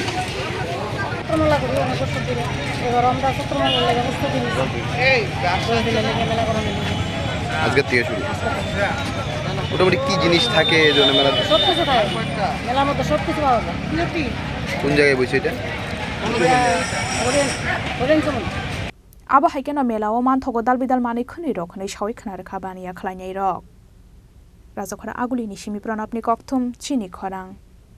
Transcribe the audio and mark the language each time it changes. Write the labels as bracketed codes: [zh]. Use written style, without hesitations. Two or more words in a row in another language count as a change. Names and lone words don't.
[bn] আজকের থেকে শুরু মোটামুটি কি জিনিস থাকে এই জন্য মেলা সবকিছু থাকে মেলার মধ্যে সবকিছু পাওয়া যায় কোন জায়গায় বসে এটা [trp] abo haikeno melao manthogo dalbidal mani khuni rokhnai shawi khnarekha baniya khlainai rok Rajakhor Agulini simi pranapni kokthum Chini Khorang